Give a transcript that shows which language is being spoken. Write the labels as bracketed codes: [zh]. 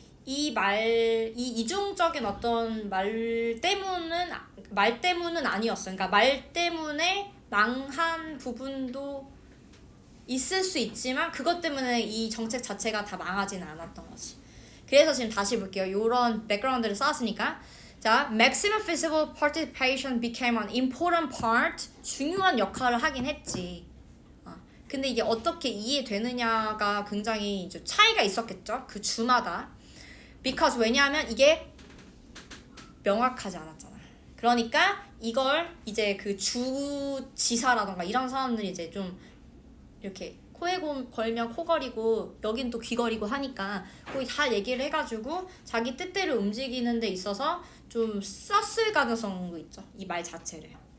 [ko] 이 이중적인 어떤 말 때문은 아니었어. 그러니까 말 때문에 망한 부분도 있을 수 있지만 그것 때문에 이 정책 자체가 다 망하지는 않았던 거지. 그래서 지금 다시 볼게요. 요런 백그라운드를 쌓았으니까 자, [en] maximum feasible participation became an important part. [ko] 중요한 역할을 하긴 했지. 근데 이게 어떻게 이해되느냐가 굉장히 이제 차이가 있었겠죠. 그 주마다. because 왜냐하면 이게 명확하지 않았잖아. 그러니까 이걸 이제 그 주지사라던가 이런 사람들이 이제 좀 이렇게 코에 걸면 코걸이고 여긴 또 귀걸이고 하니까 거기 다 얘기를 해가지고 자기 뜻대로 움직이는 데 있어서 좀 썼을 가능성도 있죠. 이 말 자체를.